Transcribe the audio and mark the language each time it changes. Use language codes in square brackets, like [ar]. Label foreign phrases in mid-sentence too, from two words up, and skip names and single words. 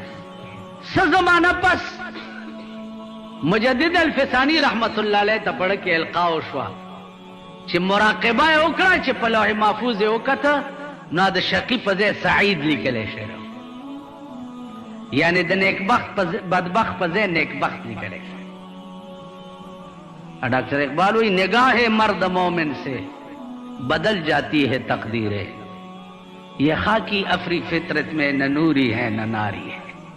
[ps] څه زمانه پس مجدد الفسانی [ar] رحمت الله علیه [ps] ته پړه کې القا وشوه چې مراقبه یې وکړه چې په [ar] لوح محفوظ [ps] یې وکته نو د شقي په ځای سعید لیکلی شوی، یعنی د نیکبخت بدبخت په ځای نیکبخت لیکلی شوی. [ur] ڈاکٹر اقبال ہوئی نگاہ مرد مومن سے بدل جاتی ہے تقدیریں، یہ خاکی افری فطرت میں نہ نوری ہے نہ ناری ہے.